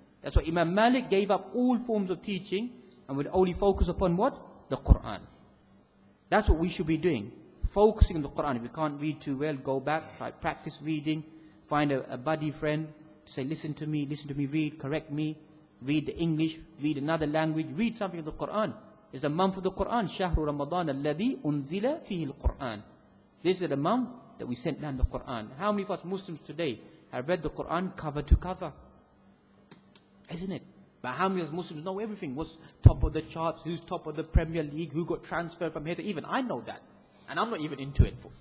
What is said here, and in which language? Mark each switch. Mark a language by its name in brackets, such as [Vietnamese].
[English] That's why Imam Malik gave up all forms of teaching and would only focus upon what? The Quran. That's what we should be doing. Focusing on the Quran. If you can't read too well, go back, try practice reading, find a buddy friend, to say, listen to me, read, correct me, read the English, read another language, read something of the Quran. It's the month of the Quran. [Arabic] شهر رمضان الذي أنزل فيه القرآن. [English] This is the month that we sent down the Quran. How many of us Muslims today have read the Quran cover to cover? Isn't it? But how many of us Muslims know everything? What's top of the charts? Who's top of the Premier League? Who got transferred from here to... Even I know that. And I'm not even into it.